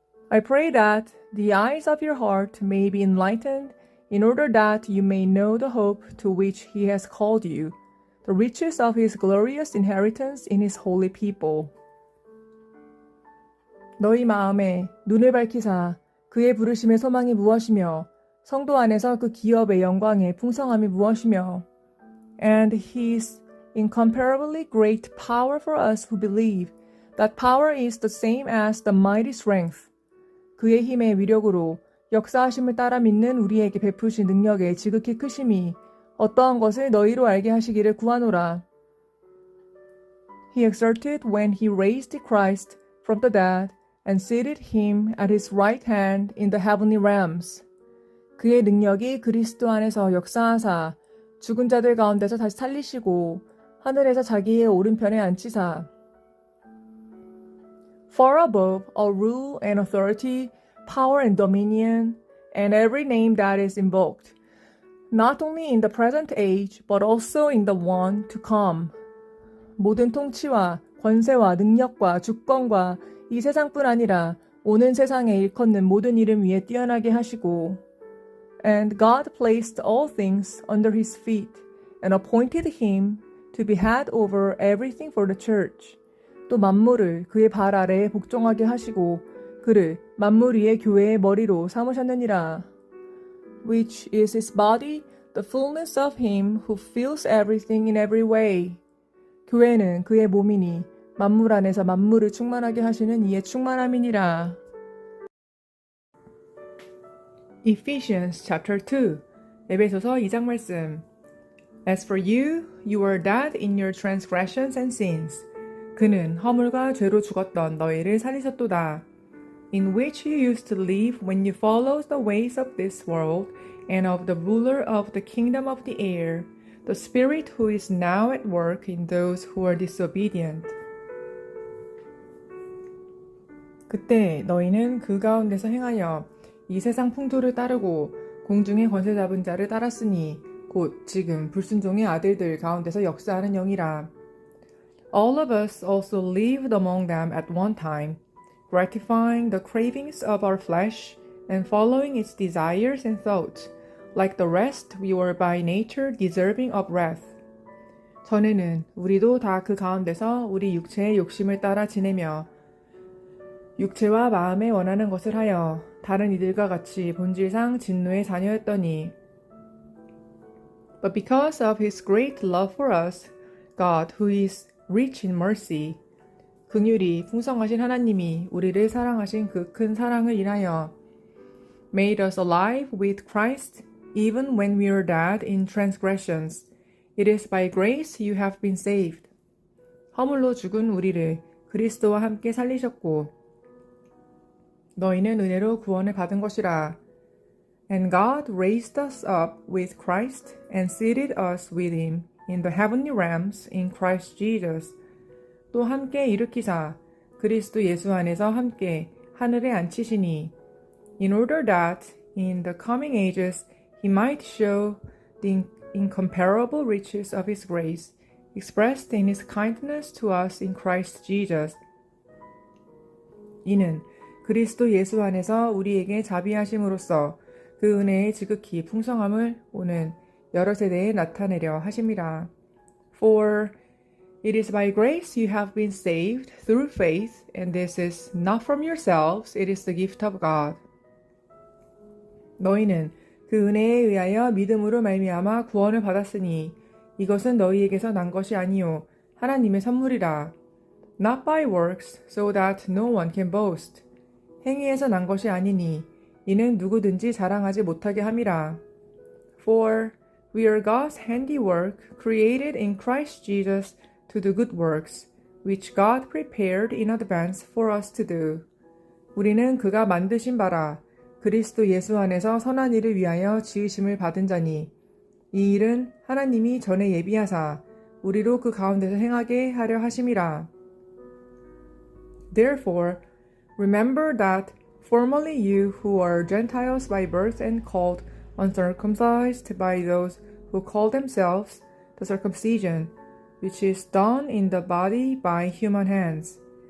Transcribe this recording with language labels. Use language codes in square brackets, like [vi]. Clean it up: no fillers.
[en] I pray that the eyes of your heart may be enlightened in order that you may know the hope to which He has called you, the riches of his glorious inheritance in his holy people. [ko] 너희 마음에 눈을 밝히사 그의 부르심의 소망이 무엇이며 성도 안에서 그 기업의 영광의 풍성함이 무엇이며 [en] and his incomparably great power for us who believe. That power is the same as the mighty strength. [ko] 그의 힘의 위력으로 역사하심을 따라 믿는 우리에게 베푸신 능력의 지극히 크심이 어떠한 것을 너희로 알게 하시기를 구하노라. [en] He exerted when he raised Christ from the dead and seated him at his right hand in the heavenly realms. [ko] 그의 능력이 그리스도 안에서 역사하사 죽은 자들 가운데서 다시 살리시고 하늘에서 자기의 오른편에 앉히사. [en] Far above all rule and authority, power and dominion, and every name that is invoked, not only in the present age, but also in the one to come. [ko] 모든 통치와 권세와 능력과 주권과 이 세상뿐 아니라 오는 세상에 일컫는 모든 이름 위에 뛰어나게 하시고, [en] And God placed all things under his feet, and appointed him to be head over everything for the church. [ko] 또 만물을 그의 발 아래에 복종하게 하시고 그를 만물 위의 교회의 머리로 삼으셨느니라. [en] Which is his body, the fullness of him who fills everything in every way. [ko] 교회는 그의 몸이니 만물 안에서 만물을 충만하게 하시는 이의 충만함이니라. [en] Ephesians chapter 2 [ko] 에베소서 2장 말씀. [en] As for you, you were dead in your transgressions and sins. [ko] 그는 허물과 죄로 죽었던 너희를 살리셨도다. [en] In which you used to live when you followed the ways of this world and of the ruler of the kingdom of the air, the spirit who is now at work in those who are disobedient. [ko] 그때 너희는 그 가운데서 행하여 이 세상 풍토를 따르고 공중의 권세 잡은 자를 따랐으니 곧 지금 불순종의 아들들 가운데서 역사하는 영이라. [en] All of us also lived among them at one time, gratifying the cravings of our flesh and following its desires and thoughts. Like the rest, we were by nature deserving of wrath. [ko] 전에는 우리도 다 그 가운데서 우리 육체의 욕심을 따라 지내며 육체와 마음에 원하는 것을 하여 다른 이들과 같이 본질상 진노의 자녀였더니 [en] But because of his great love for us, God, who is rich in mercy, [ko] 긍휼이 풍성하신 하나님이 우리를 사랑하신 그 큰 사랑을 인하여 [en] made us alive with Christ even when we were dead in transgressions. It is by grace you have been saved. [ko] 허물로 죽은 우리를 그리스도와 함께 살리셨고 너희는 은혜로 구원을 받은 것이라. [en] And God raised us up with Christ and seated us with him in the heavenly realms in Christ Jesus. [ko] 또 함께 일으키사 그리스도 예수 안에서 함께 하늘에 앉히시니 [en] in order that in the coming ages he might show the incomparable riches of his grace expressed in his kindness to us in Christ Jesus. [ko] 이는 그리스도 예수 안에서 우리에게 자비하심으로써 그 은혜의 지극히 풍성함을 오는 여러 세대에 나타내려 하심이라. [en] For it is by grace you have been saved through faith, and this is not from yourselves, it is the gift of God. [ko] 너희는 그 은혜에 의하여 믿음으로 말미암아 구원을 받았으니 이것은 너희에게서 난 것이 아니요 하나님의 선물이라. [en] Not by works, so that no one can boast. [ko] 행위에서 난 것이 아니니 이는 누구든지 자랑하지 못하게 함이라. [en] For we are God's handiwork, created in Christ Jesus to do good works, which God prepared in advance for us to do. [ko] 우리는 그가 만드신 바라 그리스도 예수 안에서 선한 일을 위하여 지으심을 받은 자니 이 일은 하나님이 전에 예비하사 우리로 그 가운데서 행하게 하려 하심이라. [en] Therefore, remember that formerly you who are Gentiles by birth and called uncircumcised by those who call themselves the circumcision, which is done in the body by human hands.